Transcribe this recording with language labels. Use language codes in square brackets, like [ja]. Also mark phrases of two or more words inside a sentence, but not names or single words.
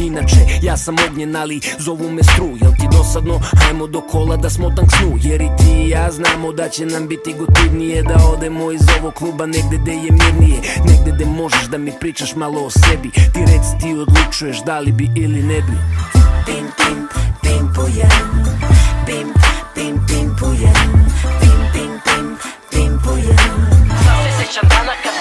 [sr] Inače, ja sam ognjen, ali zovu me stru. Jel ti dosadno? Hajmo do kola da smotam k snu, jer i ti i ja znamo da će nam biti gotivnije da odemo iz ovog kluba negde gde je mirnije, negde gde možeš da mi pričaš malo o sebi. Ti reci, ti odlučuješ da li bi ili ne bi. Pim, pim, pimpujem. Pim, pim, pimpujem. Pim, pim, pim, pimpujem. Sad se sećam dana